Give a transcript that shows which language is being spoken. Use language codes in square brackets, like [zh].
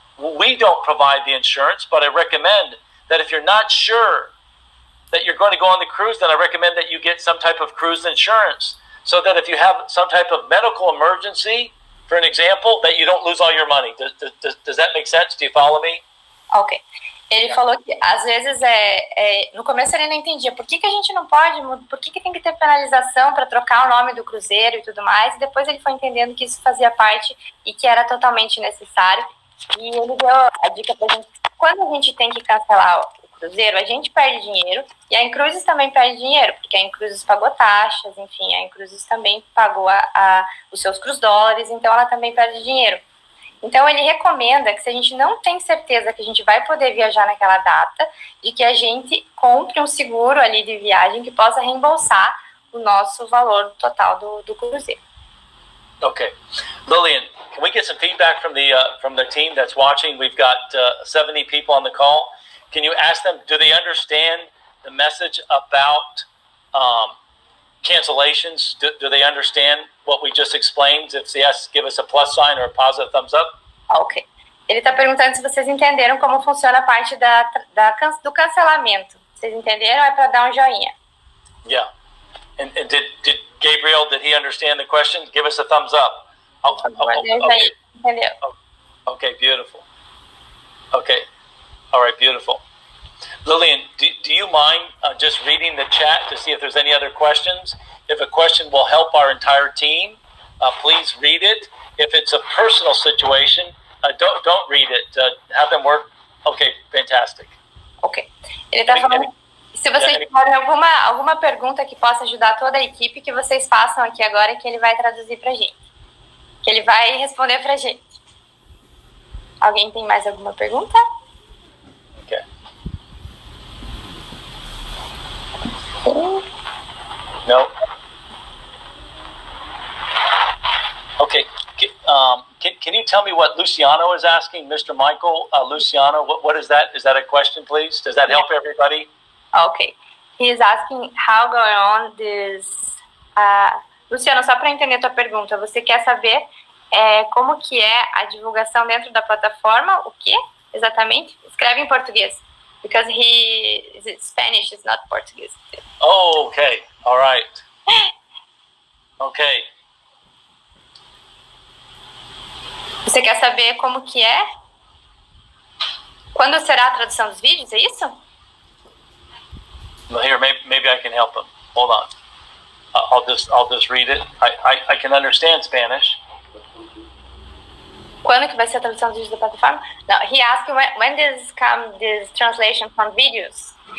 [en] We don't provide the insurance, but I recommend that if you're not sure that you're going to go on the cruise, then I recommend that you get some type of cruise insurance, so that if you have some type of medical emergency, for an example, that you don't lose all your money. Does that make sense? Do you follow me? Ok. [pt] Ele falou que às vezes no começo ele não entendia por que a gente não pode, por que tem que ter penalização para trocar o nome do cruzeiro e tudo mais, e depois ele foi entendendo que isso fazia parte e que era totalmente necessário, e ele deu a dica pra gente, quando a gente tem que cancelar o cruzeiro, a gente perde dinheiro, e a inCruises também perde dinheiro, porque a inCruises pagou taxas, enfim, a inCruises também pagou os seus cruise dólares, então ela também perde dinheiro. Então, ele recomenda que se a gente não tem certeza que a gente vai poder viajar naquela data, de que a gente compre um seguro ali de viagem que possa reembolsar o nosso valor total do cruzeiro. [en] Okay. Lillian, can we get some feedback from the team that's watching? We've got 70 people on the call. Can you ask them, do they understand the message about cancellations? Do they understand what we just explained? If yes, give us a plus sign or a positive thumbs up. Ok. [pt] Ele está perguntando se vocês entenderam como funciona a parte do cancelamento. Vocês entenderam? É para dar um joinha. [en] Yeah. And did Gabriel, did he understand the question? Give us a thumbs up. Okay. [pt] Entendeu? [en] Okay, beautiful. Okay. All right, beautiful. Lillian, do you mind just reading the chat to see if there's any other questions? If a question will help our entire team, please read it. If it's a personal situation, don't read it. Have them work. Okay, fantastic. Ok. [pt] Ele está falando, se vocês tiverem alguma pergunta que possa ajudar toda a equipe, que vocês façam aqui agora, que ele vai traduzir pra gente. Que ele vai responder pra gente. Alguém tem mais alguma pergunta? [en] Okay. No. Okay. Can you tell me what Luciano is asking, Mr. Michael? Luciano, what is that? Is that a question, please? Does that help everybody? Okay. He is asking how going on this... [pt] Luciano, só para entender a tua pergunta, você quer saber como que é a divulgação dentro da plataforma? O que exatamente? Escreve em português. [en] Because Spanish is not Portuguese. Oh, okay. All right. Okay. [pt] Você quer saber como que é? Quando será a tradução dos vídeos, é isso? [en] Here, maybe I can help him. Hold on. I'll just read it. I can understand Spanish. [pt] Quando que vai ser a tradução dos vídeos da plataforma? [en] No, he asked when does come this translation from videos?